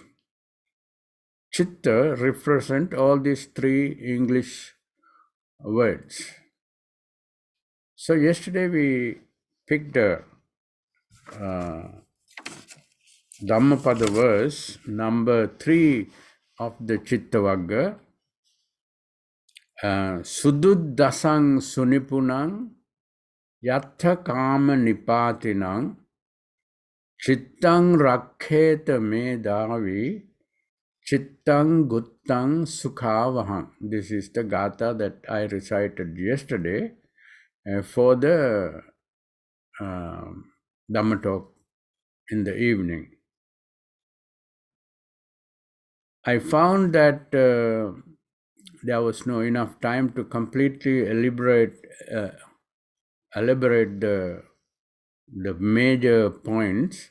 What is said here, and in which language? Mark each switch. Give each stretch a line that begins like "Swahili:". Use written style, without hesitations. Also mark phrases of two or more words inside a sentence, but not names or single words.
English: Chitta represent all these three English words. So yesterday we picked a Dhammapada verse, number 3 of the Chittavagga.
Pali: Sududdasang sunipunang yattha kama nipatinang chittang rakheta medavi chittang guttang sukhavaham.
English: This is the gatha that I recited yesterday for the Dhamma talk in the evening. I found that there was no enough time to completely elaborate the major points.